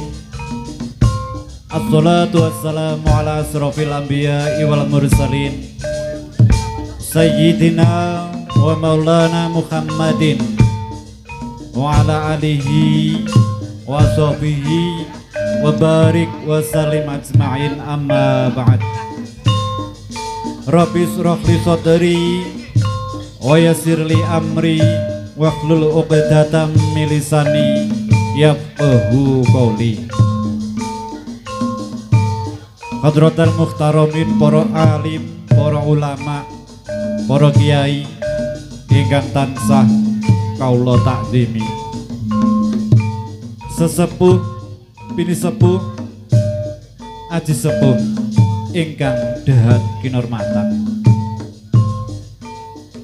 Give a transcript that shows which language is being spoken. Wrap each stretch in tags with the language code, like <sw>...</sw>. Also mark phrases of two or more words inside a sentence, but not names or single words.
<ar>الصلاة والسلام على أشرف الأنبياء والمرسلين سيدنا ومولانا محمد وعلى آله وصحبه وبارك وسلم أجمعين، أما بعد. رب اشرح لي صدري ويسر لي أمري واحلل عقدة من لساني يفقهوا قولي. حضرات المحترمين,</ar> <jv>para alim, para ulama, para kiai ingkang tansah kaula takzimi, sesepuh bini sepuh aji sepuh ingkang dahat kinurmatan.</jv>